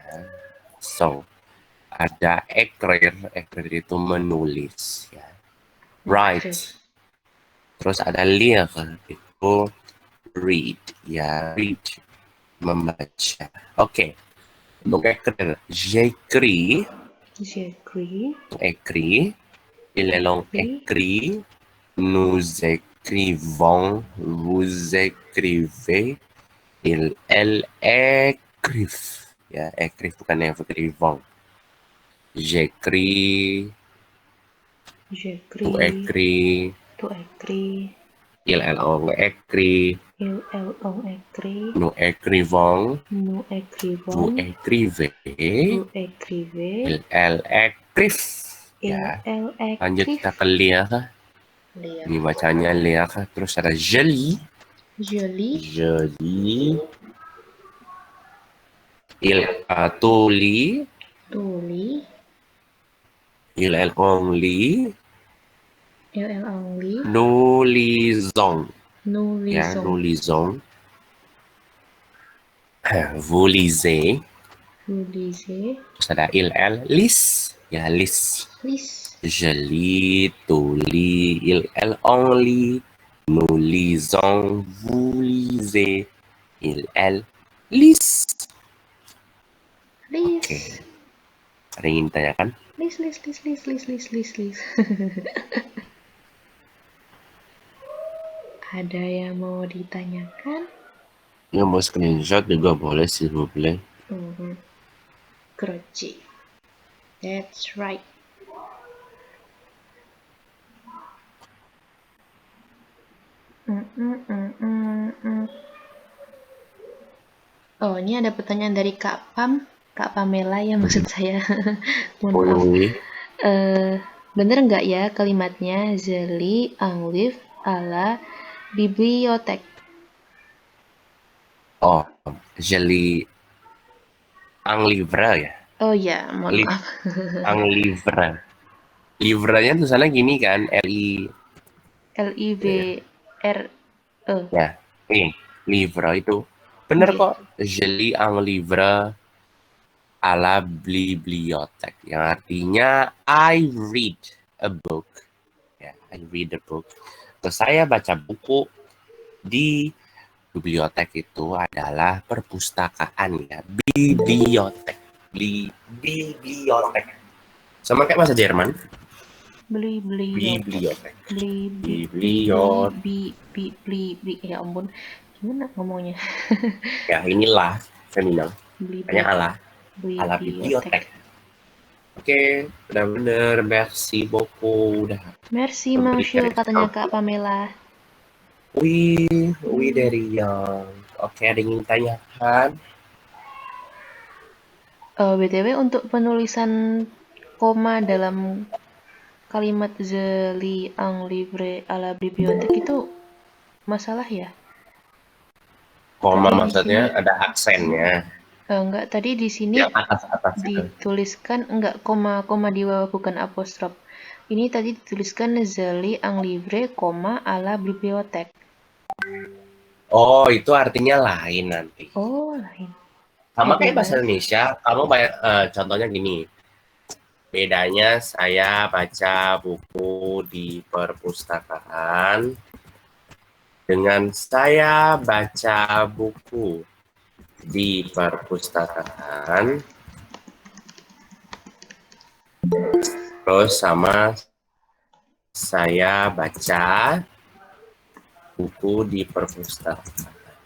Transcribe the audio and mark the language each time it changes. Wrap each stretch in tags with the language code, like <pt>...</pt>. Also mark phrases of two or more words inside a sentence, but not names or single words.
<id>So, ada écrire itu menulis ya. Write. Terus ada lire itu read ya, read. membaca. Oke. Untuk</id> <fr>écrire, j'écris. J'écris. Écrit. Il est long Écris. écrit. Nous écrivons. Vous écrivez. Elles écrivent.</fr> <id>Ya, écrivent bukan écrivons.</id> <fr>J'écris. Tu J'écris. écris. Tu écris. Elles ont écrit. Elles ont écrit. Nous écrivons. Nous Vous écrivons. écrivez. Vous écrivez. Elles écrivent. Ya. Elles</fr> <id>Lanjut</id> <fr>écrivent.</fr> <id>kita ke lire. Lire. Ini bacanya lire. Terus ada</id> <fr>je lis. Je lis. Je lis. Tu lis. Tu lis. Elles ont lit. Elles ont lit. Nous lisons. Nous Ya, nous lisons. lisons. Vous lisez. Vous lisez.</fr> <id>Terus ada</id> <fr>elles lisent.</fr> <id>Ya, lis.</id> <fr>Lis. Je lis, tu lis, elles ont lit. Nous lisons, vous lisez. Elles lisent. Lis.</fr> <id>Oke. Ada yang ingin ditanyakan? Lis. Ada yang mau ditanyakan? Yang mau screenshot juga boleh sih, boleh. Kroci.</id> <en>That's right.</en> <id>Oh, ini ada pertanyaan dari Kak Pamela ya maksud saya. Mohon maaf. Bener nggak ya kalimatnya</id> <fr>je lis un livre à la bibliothèque? Oh, je lis un livre ya?</fr> <id>Oh ya, mohon maaf.</id> <fr>Un livre.</fr> <id>Livrenya tulisannya gini kan, L-I-V-R-E. Ya, ini livre itu. Bener kok,</id> <fr>je lis un livre à la bibliothèque,</fr> <id>yang artinya</id> <en>I read a book. Ya, I read a book.</en> <id>Terus saya baca buku di bibliotek itu adalah perpustakaan ya, bibliotek. Bibliotek. Sama kayak bahasa Jerman. Bibliotek. Ya ampun, gimana ngomongnya? Ya, inilah feminim. Hanya ala bibliotek. Oke, udah bener.</id> <fr>Merci beaucoup. Udah. Merci, monsieur,</fr> <id>katanya Kak Pamela. Wih dari yang. Oke, ada yang ingin tanyakan? BTW untuk penulisan koma dalam kalimat</id> <fr>je lis un livre à la bibliothèque</fr> <id>itu masalah ya? Koma maksudnya ada aksennya. Enggak, tadi di sini atas dituliskan enggak koma di bawah, bukan apostrof. Ini tadi dituliskan</id> <fr>je lis un livre, à la bibliothèque.</fr> <id>Oh, itu artinya lain nanti. Oh, lain. Sama kayak bahasa Indonesia, kamu contohnya gini. Bedanya saya baca buku di perpustakaan dengan saya baca buku di perpustakaan terus sama saya baca buku di perpustakaan.</id>